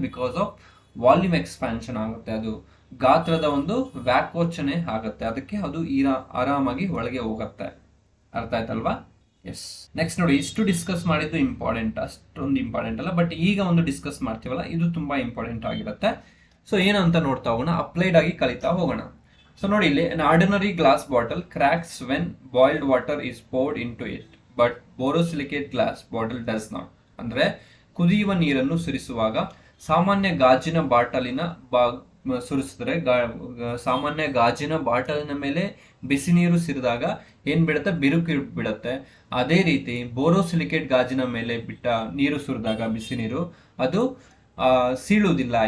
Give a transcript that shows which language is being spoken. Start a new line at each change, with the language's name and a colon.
English: because of volume expansion
Kannada: ಆಗುತ್ತೆ, ಅದು ಗಾತ್ರದ ಒಂದು ವ್ಯಾಕೋಚನೆ ಆಗುತ್ತೆ, ಅದಕ್ಕೆ ಅದು ಆರಾಮಾಗಿ ಒಳಗೆ ಹೋಗುತ್ತೆ. ಅರ್ಥ ಆಯ್ತಲ್ವಾ? ಎಸ್. ನೆಕ್ಸ್ಟ್ ನೋಡಿ, ಇಷ್ಟು ಡಿಸ್ಕಸ್ ಮಾಡಿದ್ದು ಇಂಪಾರ್ಟೆಂಟ್, ಅಷ್ಟೊಂದು ಇಂಪಾರ್ಟೆಂಟ್ ಅಲ್ಲ, ಬಟ್ ಈಗ ಒಂದು ಡಿಸ್ಕಸ್ ಮಾಡ್ತೀವಲ್ಲ ಇದು ತುಂಬಾ ಇಂಪಾರ್ಟೆಂಟ್ ಆಗಿರುತ್ತೆ. ಸೊ ಏನಂತ ನೋಡ್ತಾ ಹೋಗೋಣ, ಅಪ್ಲೈಡ್ ಆಗಿ ಕಲಿತಾ ಹೋಗೋಣ. ಸೊ ನೋಡಿ ಇಲ್ಲಿ,
English: an ordinary glass bottle cracks when boiled water is poured into it, but borosilicate glass bottle does not.
Kannada: ಅಂದ್ರೆ ಕುದಿಯುವ ನೀರನ್ನು ಸುರಿಸುವಾಗ ಸಾಮಾನ್ಯ ಗಾಜಿನ ಬಾಟಲಿನ ಸುರಿಸಿದ್ರೆ ಸಾಮಾನ್ಯ ಗಾಜಿನ ಬಾಟಲಿನ ಮೇಲೆ ಬಿಸಿ ನೀರು ಸಿರಿದಾಗ ಏನ್ ಬಿಡುತ್ತೆ? ಬಿರುಕು ಬಿಡುತ್ತೆ. ಅದೇ ರೀತಿ ಬೋರೋಸಿಲಿಕೇಟ್ ಗಾಜಿನ ಮೇಲೆ ಬಿಟ್ಟ ನೀರು ಸುರಿದಾಗ ಬಿಸಿ ನೀರು ಅದು ಸೀಳುವುದಿಲ್ಲ.